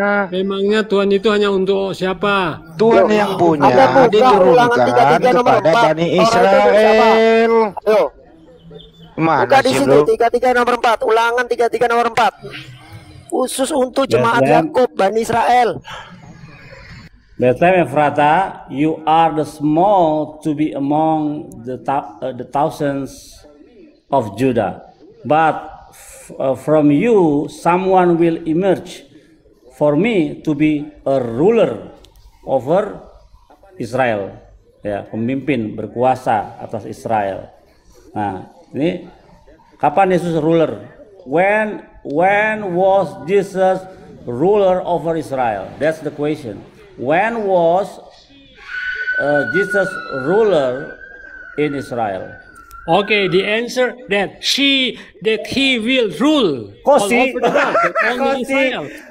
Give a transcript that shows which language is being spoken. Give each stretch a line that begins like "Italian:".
Indonesian: Memangnya Tuhan itu hanya untuk siapa? Tuhan yang punya diturunkan kepada Bani Israel. Mana buka di situ 33 nomor 4, Ulangan 33 nomor 4. Khusus untuk jemaat Yakub Bani Israel.
English: Bethlehem Ephrata, you are the small to be among the thousands of Judah, but from you someone will emerge for me to be a ruler over Israel, ya,
Indonesian: pemimpin berkuasa atas Israel. Nah, ini kapan Yesus ruler?
English: When was Jesus ruler over Israel? That's the question. When was Jesus ruler in Israel? Okay, the answer that he will rule all over the world, only Israel.